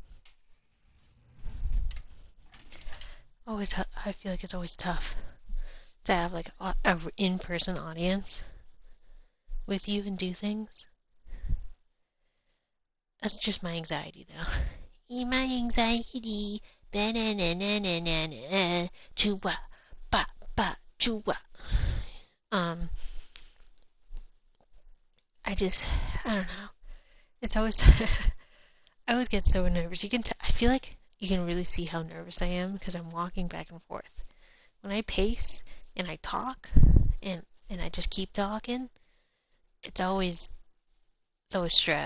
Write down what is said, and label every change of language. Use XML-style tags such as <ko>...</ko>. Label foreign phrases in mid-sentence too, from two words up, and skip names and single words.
<en>I feel like it's always tough to have like a in-person audience with you and do things. That's just my anxiety, though. My anxiety. Ba-na-na-na-na-na-na. Chua. Ba. Ba. Chua. I don't know. It's always, I always get so nervous. I feel like you can really see how nervous I am because I'm walking back and forth. When I pace and I talk and I just keep talking, it's always stress.</en>